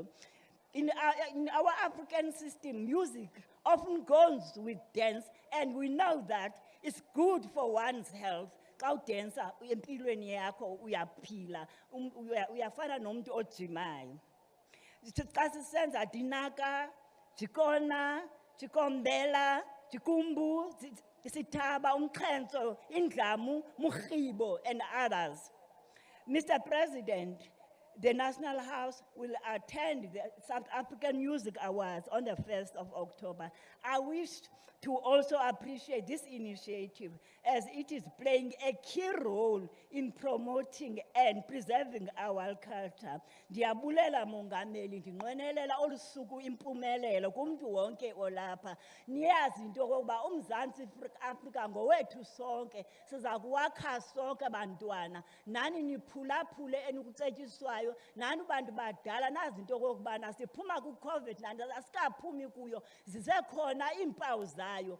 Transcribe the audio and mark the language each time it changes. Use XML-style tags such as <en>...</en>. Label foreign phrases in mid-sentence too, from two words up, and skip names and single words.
<en>In our African system, music often goes with dance, and we know that it's good for one's health.</en> <xh>Xa udansa empilweni yakho uyaphila, uyafana nomuntu ojimayo. Xa sisenza dinaka, jikona, jikombela, jikumbu, sithaba, umxhenso, indlamu, mukhibo,</xh> <en>and others. Mr. President, the National House will attend the South African Music Awards on the 1st of October. I wish to also appreciate this initiative as it is playing a key role in promoting and preserving our culture.</en> <xh>Ndiyabulela mongameli, ndinqwenelela olu suku impumelelo kumntu wonke olapha. Niyazi into okokuba uMzantsi Afrika ngowethu sonke, siza kuwakha sonke bantwana. Nani niphulaphule enikucetyiswayo, nani bantu badala nazi into okokubana siphuma ku-COVID-19 asikaphumi kuyo, zisekhona iimpawu zayo.</xh>